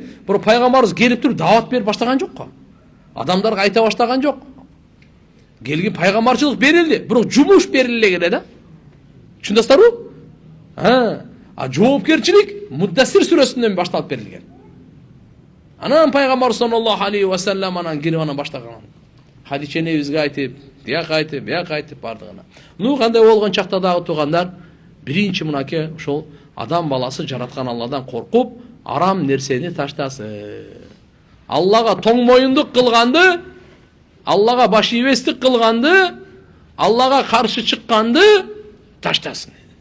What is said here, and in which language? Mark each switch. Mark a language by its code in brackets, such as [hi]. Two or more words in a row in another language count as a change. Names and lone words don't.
[ky] Бирок пайгамбарыбыз келип туруп дават берип баштаган жок го. Адамдарга айта баштаган жок. Келген пайгамбарчылык берилди, бирок жумуш бериле келе да. Түшүнөсүңөрбү? Жоопкерчилик Муддассир сүрөсүнөн башталып берилген. Анан пайгамбар [ar] صلى الله عليه وسلم [ky] анан кирип анан баштаган. Хадиче небизге айтып, бияк айтып бардыгына. Кандай болгон чакта дагы туугандар, биринчи мынакей ошол адам баласы жараткан Алладан коркуп, арам нерсени таштасын. Аллага тоң моюндук кылганды, Аллага баш ийбестик кылганды, Аллага каршы чыкканды таштасын.